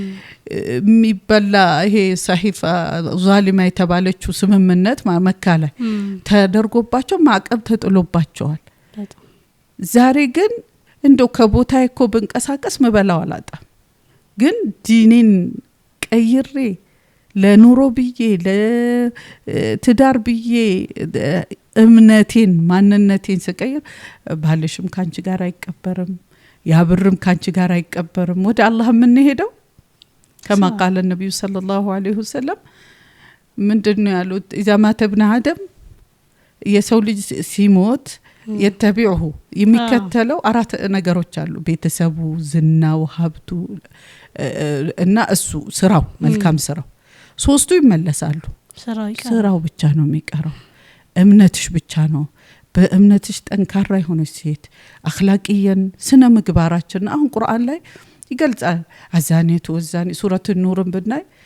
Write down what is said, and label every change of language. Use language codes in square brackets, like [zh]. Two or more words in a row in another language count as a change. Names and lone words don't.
[am] የሚበላ ይሄ ሰሂፋ ዛሊማ የተባለችው ስምምነት መካ ላይ ተደርጎባቸው ማዕቀብ ተጥሎባቸዋል። ዛሬ ግን እንደው ከቦታዬ እኮ ብንቀሳቀስ መበላው አላጣም፣ ግን ዲኔን ቀይሬ ለኑሮ ብዬ ለትዳር ብዬ እምነቴን ማንነቴን ስቀይር ባልሽም ካንቺ ጋር አይቀበርም፣ ያብርም ካንቺ ጋር አይቀበርም። ወደ አላህ ምን ሄደው [ar] كما قال النبي صلى الله عليه وسلم [am] ምንድነው ያሉት? [ar] اذا مات ابن آدم [am] የሰው ልጅ ሲሞት يتبعه የሚከተለው አራት ነገሮች አሉ። ቤተሰቡ፣ ዝናው፣ ሀብቱ እና እሱ ስራው መልካም ስራው ሶስቱ ይመለሳሉ። ስራው ብቻ ነው የሚቀረው። እምነትሽ ብቻ ነው። በእምነትሽ ጠንካራ የሆነች ሴት አኽላቂየን ስነ ምግባራችን አሁን ቁርአን ላይ ይገልጻል። አዛኔቱ ወዛኔ ሱረቱ ኑርን ብናይ